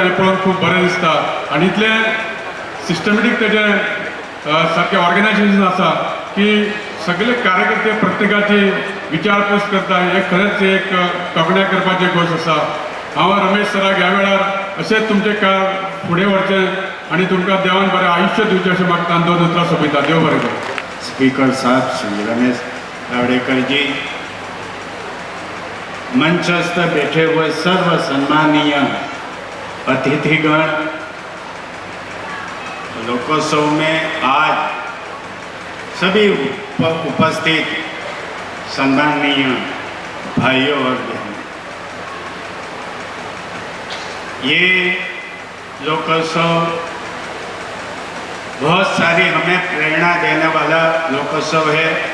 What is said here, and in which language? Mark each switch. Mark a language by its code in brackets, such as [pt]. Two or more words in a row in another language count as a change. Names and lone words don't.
[kok] हें पळोवन खूब बरें दिसता. आनी इतलें सिस्टमॅटीक तेजें सारकें ऑर्गनायजेशन आसा की सगळे कार्यकर्ते प्रत्येकाची विचारपूस करता. हे खरेंच एक तोखणाय करपाची गोश्ट आसा. हांव रमेश सराक ह्या वेळार अशेंच तुमचें काम फुडें व्हरचें आनी तुमकां देवान बरें आयुश्य दिवचें अशें मागता आनी 2 उतरां सोंपयता. देव बरें करूं. [hi] स्पीकर साहब श्री रमेश तवड़ेकर जी, मंचस्थ बैठे हुए सर्व सम्मानीय अतिथिगण, लोकोत्सव में आज सभी उपस्थित सम्मानीय भाइयों और बहनों, ये लोकोत्सव बहुत सारी हमें प्रेरणा देने वाला लोकोत्सव है.